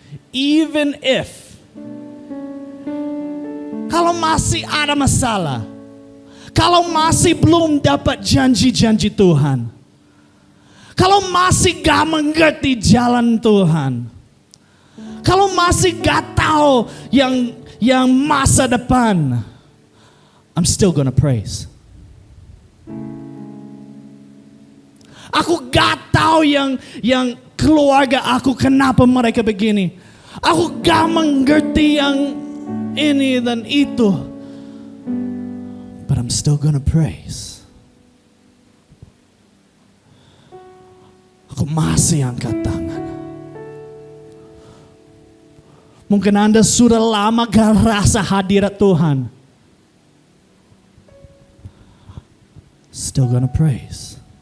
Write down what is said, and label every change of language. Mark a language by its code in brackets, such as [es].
[en] Even if, [id] kalau masih ada masalah, kalau masih belum dapat janji-janji Tuhan, kalau masih gak mengerti jalan Tuhan, kalau masih gak tahu yang masa depan, [en] I'm still gonna praise. [id] Aku gak tahu yang keluarga aku kenapa mereka begini. Aku gak mengerti yang ini dan itu. [en] But I'm still gonna praise. [id] Aku masih angkat tangan. Mungkin Anda sudah lama gak rasa hadirat Tuhan. [en] Still gonna praise.